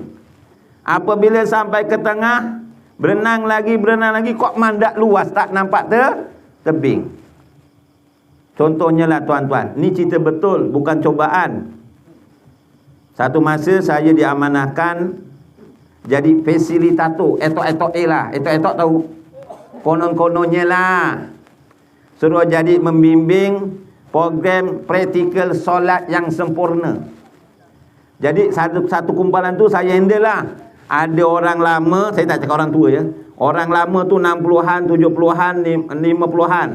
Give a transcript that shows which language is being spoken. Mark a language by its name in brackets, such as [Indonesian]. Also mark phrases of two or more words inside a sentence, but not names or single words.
[Malay] Apabila sampai ke tengah, berenang lagi, kok mandak luas, tak nampak tebing. Contohnya lah tuan-tuan, ni cerita betul, bukan cobaan. Satu masa saya diamanahkan jadi fasilitator, etok-etok lah. Etok-etok tahu? Konon-kononnya lah. Suruh jadi membimbing program praktikal solat yang sempurna. Jadi satu kumpulan tu saya handle lah. Ada orang lama, saya tak cakap orang tua ya. Orang lama tu 60-an, 70-an, 50-an.